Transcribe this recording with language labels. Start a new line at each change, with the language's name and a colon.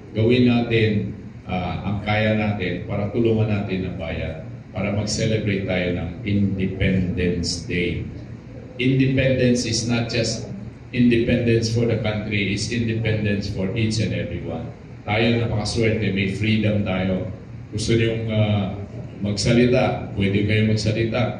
Filipino: Gawin natin ang kaya natin para tulungan natin ang bayan, para mag-celebrate tayo ng Independence Day.
English: Independence is not just independence for the country, is independence for each and everyone.
Filipino: Tayo napakaswerte, may freedom tayo. Gusto niyong magsalita, pwede kayo magsalita.